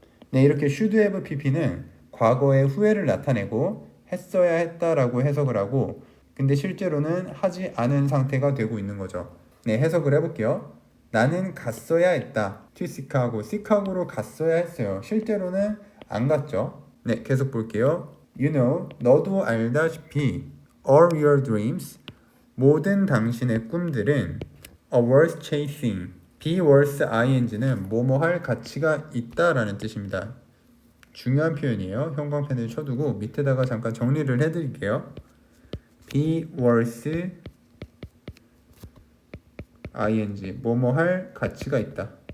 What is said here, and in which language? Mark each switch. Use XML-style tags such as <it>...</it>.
<ko>네, 이렇게 should have pp는 과거의 후회를 나타내고 했어야 했다라고 해석을 하고 근데 실제로는 하지 않은 상태가 되고 있는 거죠. 네, 해석을 해볼게요. 나는 갔어야 했다. 시카고로 갔어야 했어요. 실제로는 안 갔죠. 네, 계속 볼게요.</ko> <en>You know,</en> <ko>너도 알다시피</ko> <en>all your dreams,</en> <ko>모든 당신의 꿈들은</ko> <en>are worth chasing.</en> <ko>be worth ing는 뭐뭐 할 가치가 있다라는 뜻입니다. 중요한 표현이에요. 형광펜을 쳐두고 밑에다가 잠깐 정리를 해드릴게요. be worth ing 뭐뭐 할 가치가 있다.</ko>